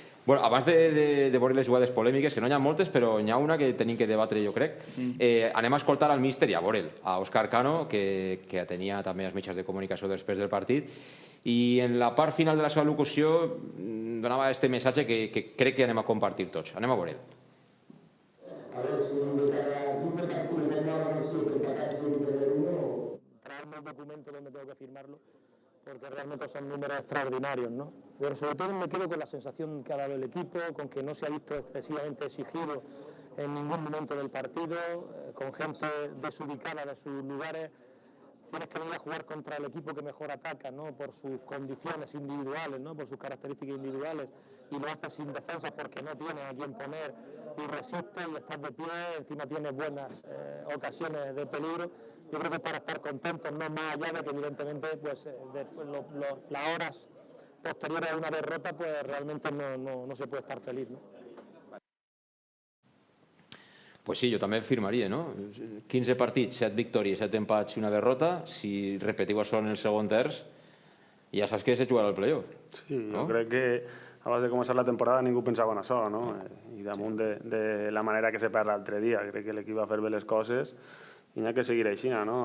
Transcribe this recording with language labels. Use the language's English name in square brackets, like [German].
[Catalan] Bueno, abans de veure les jugades polèmiques, que no n'hi ha moltes, però n'hi ha una que tenim que debatre, jo crec. Anem a escoltar al míster i a veure'l, a Òscar Cano, que tenia també els mitjans de comunicació després del partit, i en la part final de la seva locució donava este missatge que crec que anem a compartir tots. Anem a veure'l. [Spanish] A ver si cada partido de ahora no siempre empatar siempre de uno. Traerme el documento donde tengo que firmarlo, porque realmente son números extraordinarios, ¿no? Pero sobre todo me quedo con la sensación que ha dado el equipo, con que no se ha visto excesivamente exigido en ningún momento del partido, con gente desubicada de sus lugares. Tienes que venir a jugar contra el equipo que mejor ataca, ¿no? Por sus condiciones individuales, ¿no? Por sus características individuales, y lo haces sin defensa porque no tienes a quién poner y resistes y estás de pie, encima tienes buenas ocasiones de peligro. Yo creo que para estar contentos, no más allá de que evidentemente pues, las horas posteriores a una derrota pues realmente no se puede estar feliz, ¿no? [Catalan] Pues sí, jo també firmaria, no? 15 partits, 7 victòries, 7 empats i una derrota. Si repetiu això en el segon terç, ja saps que se jugarà al playoff. Sí, jo crec que abans de començar la temporada ningú pensava en això, no? I damunt de la manera que se perd l'altre dia, crec que l'equip va fer bé les coses i n'hi ha que seguir així, no?